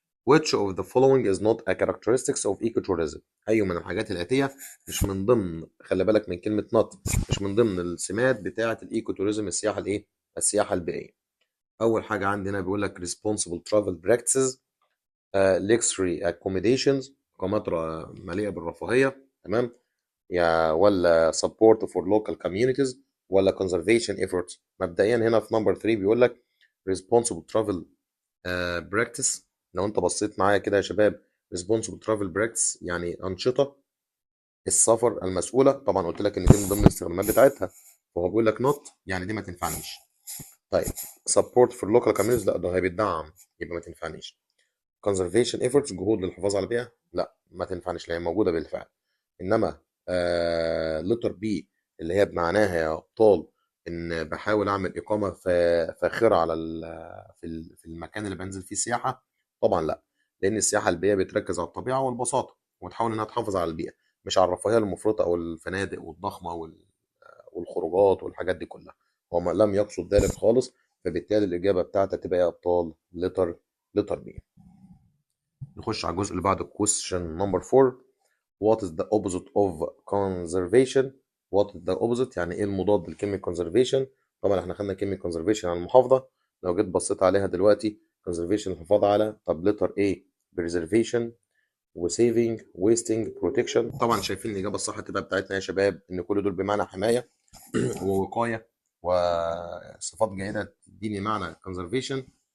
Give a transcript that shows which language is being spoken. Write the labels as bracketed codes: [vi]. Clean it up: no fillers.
[en] which of the following is not a characteristics of ecotourism؟ [ar] أي من الحاجات الآتية مش من ضمن، خلي بالك من كلمة not، مش من ضمن السمات بتاعة الايكوتوريزم، السياحة الإيه؟ السياحة البيئية. أول حاجة عندنا بيقول لك [en] responsible travel practices، luxury accommodations، [ar] إقامات مليئة بالرفاهية، تمام، يا ولا [en] support for local communities [ar] ولا [en] conservation efforts. [ar] مبدئيا هنا في نمبر 3 بيقول لك [en] responsible travel practice. [ar] لو انت بصيت معايا كده يا شباب، [en] responsible travel practice [ar] يعني أنشطة السفر المسؤولة. طبعا قلت لك ان دي من ضمن الاستخدامات بتاعتها، فهو بيقول لك not يعني دي ما تنفعنيش. طيب [en] support for local communities، [ar] لا ده هي بتدعم، يبقى ما تنفعنيش. [en] conservation efforts [ar] جهود للحفاظ على البيئة، لا ما تنفعنيش لان هي موجودة بالفعل. انما letter B اللي هي بمعناها يا ابطال ان بحاول اعمل اقامة فاخرة على في المكان اللي بنزل فيه سياحة، طبعا لا، لان السياحة البيئية بتركز على الطبيعة والبساطة وتحاول انها تحافظ على البيئة، مش على الرفاهية المفرطة او الفنادق والضخمة والخروجات والحاجات دي كلها. هو لم يقصد ذلك خالص، فبالتالي الإجابة بتاعتك تبقى يا أبطال لتر بي. نخش على الجزء اللي بعده [en] question number 4. What is the opposite of conservation? What is the opposite [ar] يعني إيه المضاد لكلمة conservation؟ طبعا إحنا خدنا كلمة conservation عن المحافظة، لو جيت بصيت عليها دلوقتي conservation الحفاظ على، طب letter A preservation وسيفنج ويستنج بروتكشن. طبعا شايفين الإجابة الصح تبقى بتاعتنا يا شباب إن كل دول بمعنى حماية ووقايه وصفات جيده تديني معنى كونزرفيشن.